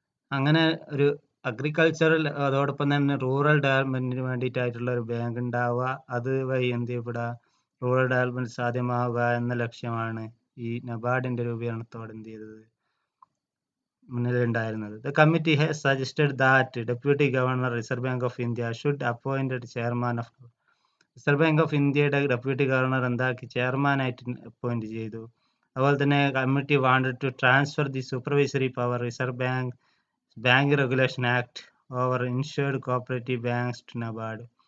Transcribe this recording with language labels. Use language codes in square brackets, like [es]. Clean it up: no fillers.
[ml] അങ്ങനെ ഒരു അഗ്രികൾച്ചറൽ അതോടൊപ്പം തന്നെ റൂറൽ ഡെവലപ്മെന്റിന് വേണ്ടിയിട്ടായിട്ടുള്ള ഒരു ബാങ്ക് ഉണ്ടാവുക, അത് വഴി എന്ത് ചെയ്യപ്പെടുക, റൂറൽ ഡെവലപ്മെന്റ് സാധ്യമാവുക എന്ന ലക്ഷ്യമാണ് ഈ നബാർഡിന്റെ രൂപീകരണത്തോടെ എന്ത് ചെയ്തത്, മുന്നിലുണ്ടായിരുന്നത്. [en] The committee has suggested that Deputy Governor Reserve Bank of India should appoint a chairman of [ml] reserve bank of ഇന്ത്യയുടെ ഡെപ്യൂട്ടി ഗവർണർ എന്താക്കി, ചെയർമാനായിട്ട് അപ്പോയിന്റ് ചെയ്തു. അതുപോലെ തന്നെ [en] Committee wanted to transfer the supervisory power Reserve Bank Regulation Act over insured cooperative banks to NABARD.